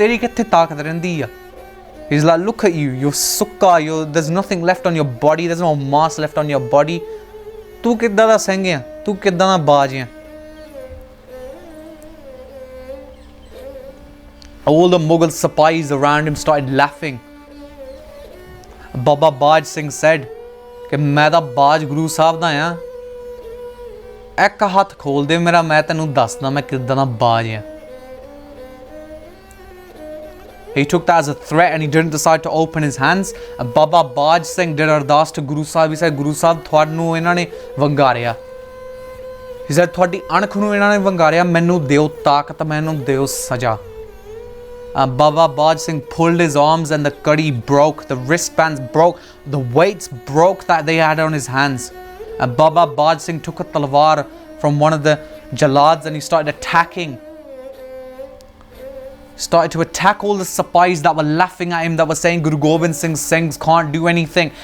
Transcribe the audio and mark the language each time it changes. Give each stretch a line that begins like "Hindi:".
Punjabi: Teri kitthe taakat rendi a?
English: He's like, look at you. You're sukka. There's nothing left on your body. There's no mass left on your body.
Punjabi: ਤੂੰ ਕਿੱਦਾਂ ਦਾ ਸਿੰਘ ਆ, ਤੂੰ ਕਿੱਦਾਂ ਦਾ ਬਾਜ ਆ।
English: All the Mughal Sipahis around him started laughing.
Punjabi: Baba Baj Singh said ਕਿ ਮੈਂ ਤਾਂ ਬਾਜ ਗੁਰੂ ਸਾਹਿਬ ਦਾ ਆ, ਇੱਕ ਹੱਥ ਖੋਲ ਦੇ ਮੇਰਾ, ਮੈਂ ਤੈਨੂੰ ਦੱਸਦਾ ਮੈਂ ਕਿੱਦਾਂ ਦਾ ਬਾਜ ਆ।
English: He took that as a threat and he didn't decide to open his hands. And Baba Baj Singh did ardas to Guru Sahib. He said,
Punjabi: Guru Sahib, ਤੁਹਾਨੂੰ ਇਹਨਾਂ ਨੇ ਵੰਗਾਰਿਆ।
English: He said,
Punjabi: ਤੁਹਾਡੀ ਅਣਖ ਨੂੰ ਇਹਨਾਂ ਨੇ ਵੰਗਾਰਿਆ, ਮੈਨੂੰ ਦਿਓ ਤਾਕਤ, ਮੈਨੂੰ ਦਿਓ ਸਜ਼ਾ।
English: Baba Baj Singh pulled his arms and the kadi broke, the wristbands broke, the weights broke that they had on his hands. And Baba Baj Singh took a talwar from one of the jalads and he started attacking. Started to attack all the Sipahis that were laughing at him, that were saying Guru Gobind Singh Singhs can't do anything.